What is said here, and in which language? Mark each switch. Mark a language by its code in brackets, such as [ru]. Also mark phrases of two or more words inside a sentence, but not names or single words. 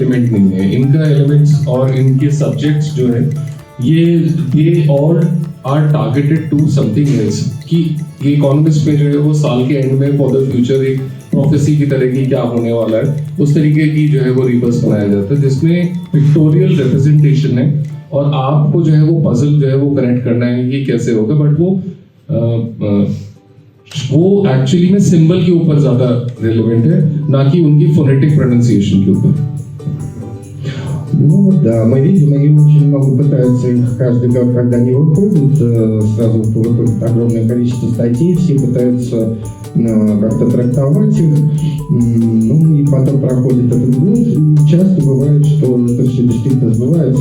[hi] एलिमेंट नहीं है, इनका एलिमेंट्स और इनके सब्जेक्ट्स जो है ये [en] all are targeted to something else, [hi] कि ये इकोनॉमिस्ट में जो है वो साल के एंड में [en] for the future [hi] एक प्रोफेसी की तरह की क्या होने वाला है उस तरीके की जो है वो रिबस बनाया जाता है, जिसमें [en] pictorial representation [hi] है और आपको जो है वो पजल जो है वो कनेक्ट करना है कि कैसे होगा, बट वो एक्चुअली में सिंबल के ऊपर ज़्यादा रिलेवेंट है, ना कि उनकी [en] phonetic pronunciation [hi] के ऊपर। [ru] Ну да, мы видим, и очень много пытаются их каждый год, когда они выходят, сразу выходит огромное количество статей, все пытаются как-то трактовать их, ну и потом проходит этот год, и часто бывает, что это все действительно сбывается,